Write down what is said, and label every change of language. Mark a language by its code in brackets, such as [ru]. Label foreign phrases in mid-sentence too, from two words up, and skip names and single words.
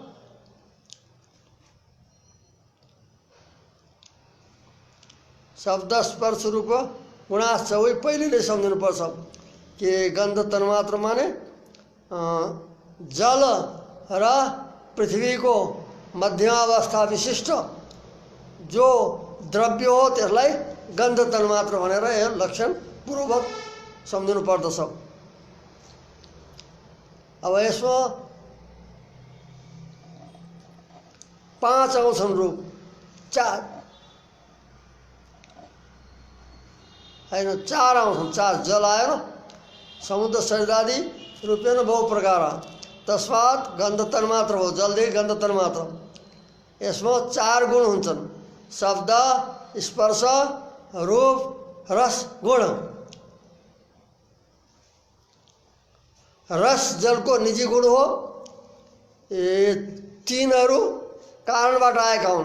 [sa] शब्द स्पर्श रूप गुणाश्च, [ne] वही पहिले नै सम्झिनुपर्छ कि गन्ध तन्मात्र माने जल र पृथ्वीको मध्यमावस्था विशिष्ट जो द्रव्य हो त्यसलाई गन्ध तन्मात्र भनेर यो लक्षण पूर्वक सम्झिनु पर्दछ। अब यसमा 5 आउँछन् रूप, 4 होइन 4 आउँछन्, 4 जल आएर [sa] समुद्र सरिदादि रूपेण बहु प्रकार, तस्मात् गन्ध तन्मात्र [ne] हो, जलदेखि गन्ध तन्मात्र। यसमा 4 गुण हुन्छन्, शब्द, स्पर्श, रूप, रस, गुण। रस जलको निजी गुण हो। ये तीनहरू कारणबाट आएका हुन्।